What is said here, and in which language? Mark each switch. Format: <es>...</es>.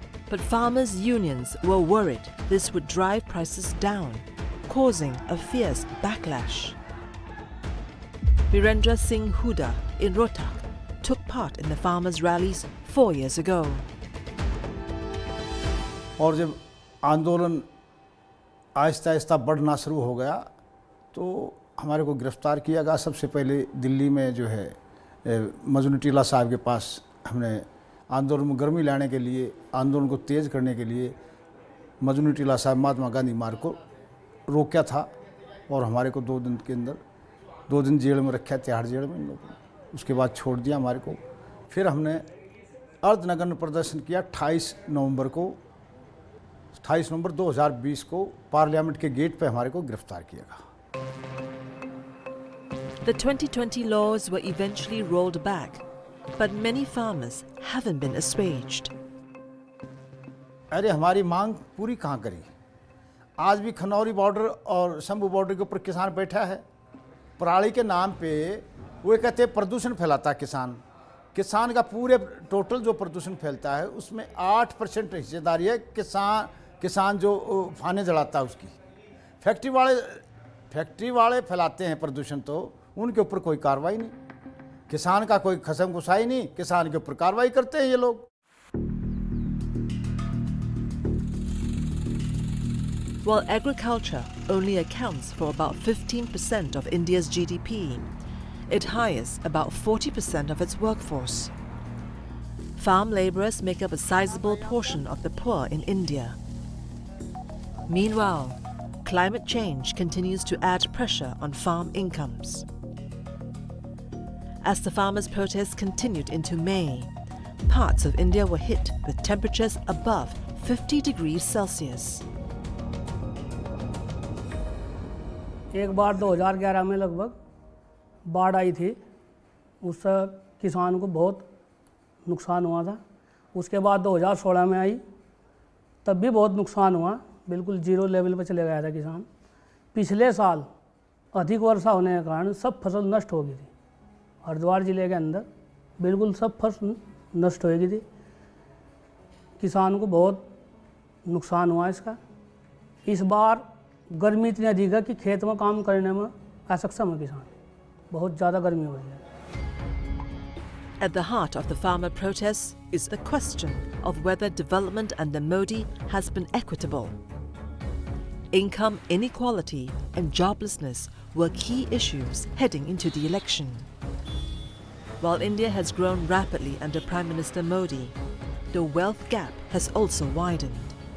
<en>But farmers' unions were worried this would drive prices down, causing a fierce backlash. Narendra Singh Huda in Rohtak took part in the farmers' rallies 4 years ago.</en> <hi>और जब आंदोलन आहिस्ता आहिस्ता बढ़ना शुरू हो गया तो हमारे को गिरफ्तार किया गया। सबसे पहले दिल्ली में जो है मजनू टीला साहब के पास हमने आंदोलन में गर्मी लाने के लिए, आंदोलन को तेज़ करने के लिए मजनू टीला साहब महात्मा गांधी मार्ग को रोका था और हमारे को 2 दिन के अंदर 2 दिन जेल में रखा, तिहाड़ जेल में इन लोगों ने। उसके बाद छोड़ दिया हमारे को। फिर हमने अर्धनग्न प्रदर्शन किया 28 नवंबर 2020 को पार्लियामेंट के गेट पे हमारे को गिरफ्तार किया गया।</hi> <en>The 2020 laws were eventually rolled back, but many farmers haven't been assuaged.</en> <hi>अरे हमारी मांग पूरी कहाँ करी? आज भी खनौरी बॉर्डर और शंभू बॉर्डर के ऊपर किसान बैठा है। पराली के नाम पे वो कहते हैं प्रदूषण फैलाता है किसान का पूरे टोटल जो प्रदूषण फैलता है उसमें 8% हिस्सेदारी है किसान जो फाने जलाता है उसकी। फैक्ट्री वाले फैलाते हैं प्रदूषण तो उनके ऊपर कोई कार्रवाई नहीं, किसान का कोई खसम खुशाई नहीं, किसान के ऊपर कार्रवाई करते हैं ये लोग।</hi> <en>While agriculture only accounts for about 15% of India's GDP, it hires about 40% of its workforce. Farm labourers make up a sizable portion of the poor in India. Meanwhile, climate change continues to add pressure on farm incomes. As the farmers' protests continued into May, parts of India were hit with temperatures above 50 degrees Celsius.</en> <hi>एक बार 2011 में लगभग बाढ़ आई थी, उससे किसान को बहुत नुकसान हुआ था। उसके बाद 2016 में आई, तब भी बहुत नुकसान हुआ, बिल्कुल जीरो लेवल पर चले गया था किसान। पिछले साल अधिक वर्षा होने के कारण सब फसल नष्ट हो गई थी। हरिद्वार ज़िले के अंदर बिल्कुल सब फसल नष्ट हो गई थी। किसान को बहुत नुकसान हुआ इसका। इस बार गर्मी इतनी अधिक है कि खेत में काम करने में असक्षम है किसान। बहुत ज़्यादा गर्मी हो रही है।</hi> <en>At the heart of the farmer protests is the question of whether development under Modi has been equitable. Income inequality and joblessness were key issues heading into the election. While India has grown rapidly under Prime Minister Modi, the wealth gap has also widened.</en>